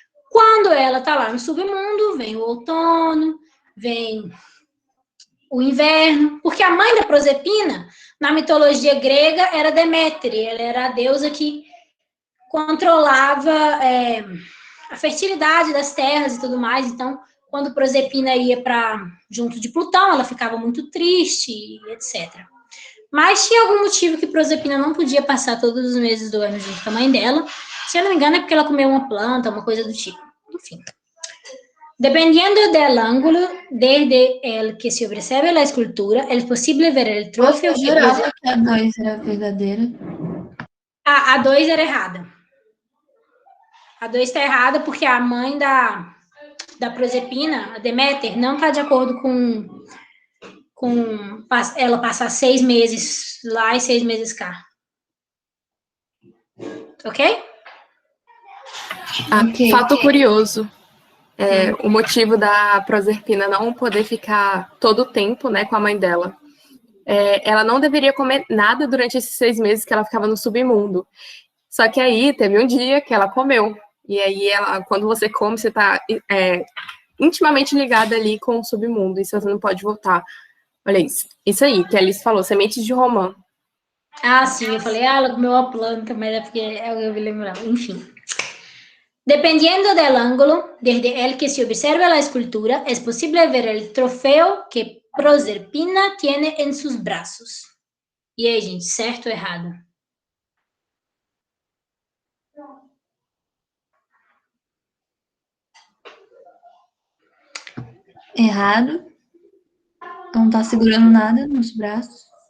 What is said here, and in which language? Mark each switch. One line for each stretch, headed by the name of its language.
Portuguese: Quando ela está lá no submundo, vem o outono, vem o inverno, porque a mãe da Proserpina, na mitologia grega, era Deméter, ela era a deusa que controlava a fertilidade das terras e tudo mais. Então, quando Proserpina ia para junto de Plutão, ela ficava muito triste, etc. Mas tinha algum motivo que Proserpina não podia passar todos os meses do ano junto com a mãe dela. Se eu não me engano, é porque ela comeu uma planta, uma coisa do tipo. Enfim.
Spanish: Dependiendo del ángulo desde el que se observa la escultura, es posible ver el trofeo.
Portuguese: Eu jurava que a 2 era verdadeira. A 2 era errada. A 2 está errada porque a mãe da Proserpina, a Deméter, não está de acordo com ela passar 6 meses lá e 6 meses cá. Ok? Ok. Fato curioso. O motivo da Proserpina não poder ficar todo o tempo, né, com a mãe dela. Ela não deveria comer nada durante esses 6 meses que ela ficava no submundo. Só que aí teve um dia que ela comeu. E aí, quando você come, você está intimamente ligada ali com o submundo. E você não pode voltar. Olha isso. Isso aí, que a Alice falou, sementes de romã. Ah, sim, eu falei, ela comeu uma planta, mas é porque eu me lembrava. Enfim.
Spanish: Dependiendo del ángulo desde el que se observa la escultura, es posible ver el trofeo que Proserpina tiene en sus brazos.
Portuguese: E aí, gente, certo ou errado? Errado. Não tá segurando nada nos braços.